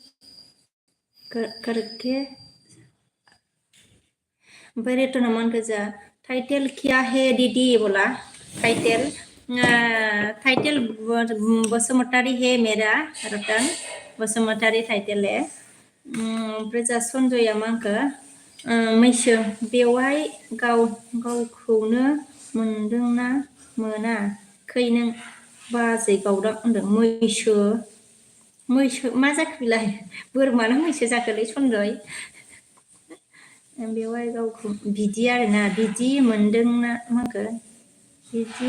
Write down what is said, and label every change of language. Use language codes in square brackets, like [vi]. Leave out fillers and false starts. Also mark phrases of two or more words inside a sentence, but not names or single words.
[brx] करके ओमफ्राय रेटना मा होनखो जा [hi] टाइटेल क्या है दीदी बोला टाइटेल बसुमतारी है मेरा रतन बसुमतारी टाइटेल है [brx] ओमफ्राय जा सनजया मा होनखो मैसो बेवहाय गावखौनो मोनदोंना मोनाखै नों बाजै गावदां होनदों मैसो मा जाखो बिलाय बोरमाना मैसो जाखोलै सनजय बेवहाय गावखौ बिदि आरोना बिदि मोनदोंना मा होनखो बिदि